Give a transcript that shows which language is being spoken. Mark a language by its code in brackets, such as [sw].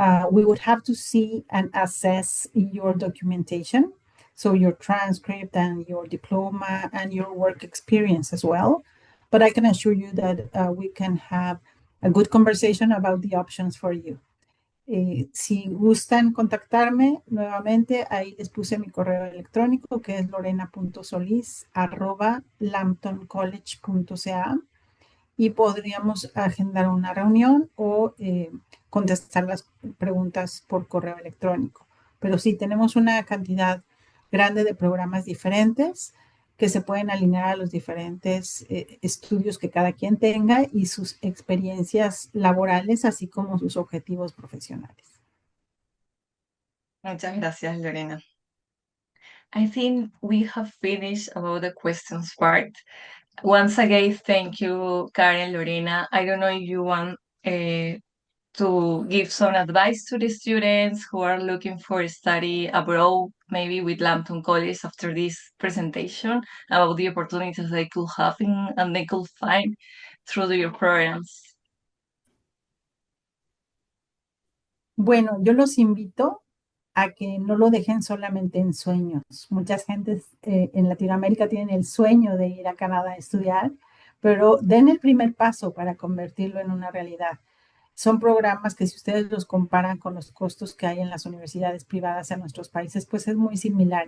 [en] We would have to see and assess your documentation, so your transcript and your diploma and your work experience as well. But I can assure you that we can have a good conversation about the options for you. [es] Si gustan contactarme nuevamente, ahí les puse mi correo electrónico que es lorena.solis@lambtoncollege.ca y podríamos agendar una reunión o contestar las preguntas por correo electrónico. Pero sí, tenemos una cantidad grande de programas diferentes que se pueden alinear a los diferentes estudios que cada quien tenga y sus experiencias laborales, así como sus objetivos profesionales. Muchas gracias, Lorena. [en] I think we have finished about the questions part. Once again, thank you, Karen, Lorena. I don't know if you want to give some advice to the students who are looking for study abroad, maybe with Lambton College after this presentation about the opportunities they could have and they could find through your programs? [es] Bueno, yo los invito a que no lo dejen solamente en sueños. Muchas gentes en Latinoamérica tienen el sueño de ir a Canadá a estudiar, pero den el primer paso para convertirlo en una realidad. Son programas que si ustedes los comparan con los costos que hay en las universidades privadas en nuestros países, pues es muy similar.